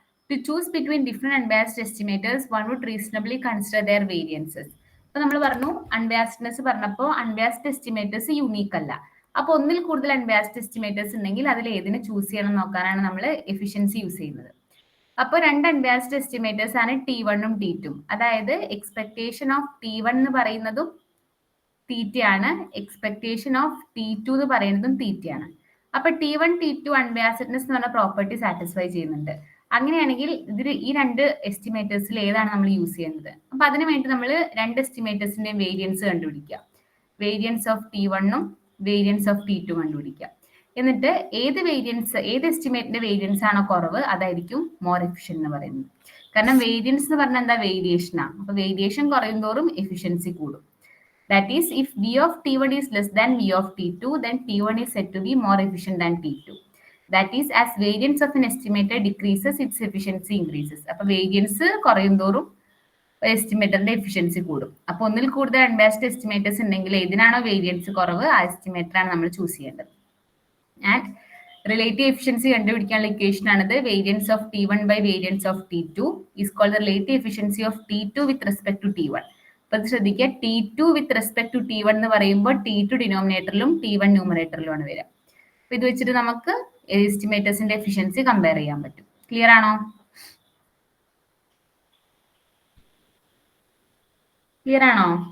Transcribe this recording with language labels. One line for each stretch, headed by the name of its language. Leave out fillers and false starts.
English: to choose between different unbiased estimators, one would reasonably consider their variances.
Malayalam: അപ്പോൾ നമ്മൾ പറഞ്ഞു അൺബിയാസ്ഡ്നെസ് പറഞ്ഞപ്പോൾ അൺബിയാസ്ഡ് എസ്റ്റിമേറ്റേഴ്സ് യൂണീക്ക് അല്ല. അപ്പോൾ ഒന്നിൽ കൂടുതൽ അൺബിയാസ്ഡ് എസ്റ്റിമേറ്റേഴ്സ് ഉണ്ടെങ്കിൽ അതിൽ ഏതിനെ ചൂസ് ചെയ്യണം നോക്കാനാണ് നമ്മൾ എഫിഷ്യൻസി യൂസ് ചെയ്യുന്നത്. അപ്പോൾ രണ്ട് അൺബിയാസ്ഡ് എസ്റ്റിമേറ്റേഴ്സ് ആണ് T1 T2. അതായത് എക്സ്പെക്ടേഷൻ ഓഫ് T1 എന്ന് പറയുന്നതും തീറ്റയാണ്, എക്സ്പെക്ടേഷൻ ഓഫ് T2 എന്ന് പറയുന്നതും തീറ്റയാണ്. അപ്പൊ T1 T2 അൺബിയാസ്ഡ്നെസ് എന്ന് പറഞ്ഞ പ്രോപ്പർട്ടി സാറ്റിസ്ഫൈ ചെയ്യുന്നുണ്ട്. അങ്ങനെയാണെങ്കിൽ ഈ രണ്ട് എസ്റ്റിമേറ്റേഴ്സിൽ ഏതാണ് നമ്മൾ യൂസ് ചെയ്യുന്നത്? അപ്പൊ അതിനു വേണ്ടി നമ്മൾ രണ്ട് എസ്റ്റിമേറ്റേഴ്സിന്റെയും വേരിയൻസ് കണ്ടുപിടിക്കുക. Variance of T1 variance of T2 കണ്ടുപിടിക്കുക. എന്നിട്ട് ഏത് എസ്റ്റിമേറ്റിന്റെ വേരിയൻസ് ആണോ കുറവ് അതായിരിക്കും മോർ എഫിഷ്യന്റ് എന്ന് പറയുന്നത്. കാരണം വേരിയൻസ് എന്ന് പറഞ്ഞാൽ എന്താ? വേരിയേഷനാണ്. അപ്പൊ വേരിയേഷൻ കുറയും തോറും എഫിഷ്യൻസി കൂടും.
English: That is, if V of T1 is less than V of T2, then T1 is said to be more efficient than T2. That is, as variance of an estimator decreases, its efficiency increases.
Malayalam: അപ്പോൾ variance കുറയും തോറും എസ്റ്റിമേറ്ററിന്റെ efficiency കൂടും. അപ്പോൾ ഒന്നിൽ കൂടുതൽ അൺബിയാസ്ഡ് estimators ഉണ്ടെങ്കിൽ ഏതിനാണോ variance കുറവ് ആ എസ്റ്റിമേറ്ററാണ് നമ്മൾ ചൂസ് ചെയ്യേണ്ടത്. ആൻഡ് റിലേറ്റീവ് എഫിഷ്യൻസി കണ്ടുപിടിക്കാനുള്ള ഇക്വേഷൻ ആണിത്.
English: Variance of T1 by variance of T2 is called the relative efficiency of T2 with respect to T1.
Malayalam: അപ്പൊ ശ്രദ്ധിക്കുക, T2 with respect to T1 എന്ന് പറയുമ്പോൾ T2 ഡിനോമിനേറ്ററിലും T1 ന്യൂമറേറ്ററിലുമാണ് വരിക. അപ്പൊ ഇത് വെച്ചിട്ട് നമുക്ക് എസ്റ്റിമേറ്റേഴ്സിന്റെ എഫിഷ്യൻസി കമ്പയർ ചെയ്യാൻ പറ്റും. ക്ലിയർ ആണോ? ക്ലിയർ ആണോ?